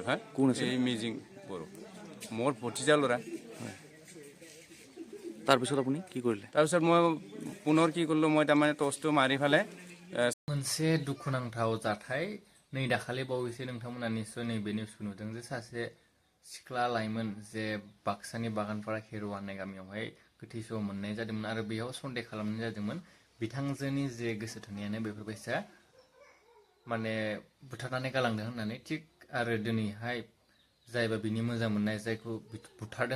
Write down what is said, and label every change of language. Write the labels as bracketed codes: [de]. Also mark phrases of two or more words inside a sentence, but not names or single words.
[as] হ্যাঁ কোন আছিল এই মিজিং বড় মোৰ ভতিজা ল'ৰা তাৰপিছত আপুনি কি কৰিলে তাৰপিছত মই পুনৰ কি কৰিলোঁ মই তাৰমানে টৰ্চটো মাৰি ফেলে [brx] मोनसे दुखुनांथाव जाथाय नै दाखालि बावैसो नोंथांमोना निस्सय नैबे निउसखौ नुदों जे सासे सिख्ला लाइमोन जे बाक्सानि बागानपारा खेरुवा होननाय गामियावहाय गोथै सह मोननाय जादोंमोन आरो बेयाव सन्देह खालामनाय जादोंमोन बिथांजोनि जे गोसो थोनायानो बेफोरबायसा माने बुथारनानै गालांदों होननानै थिग आरो दिनैहाय जायबा बिनि मोजां मोननाय जायखौ बुथारदों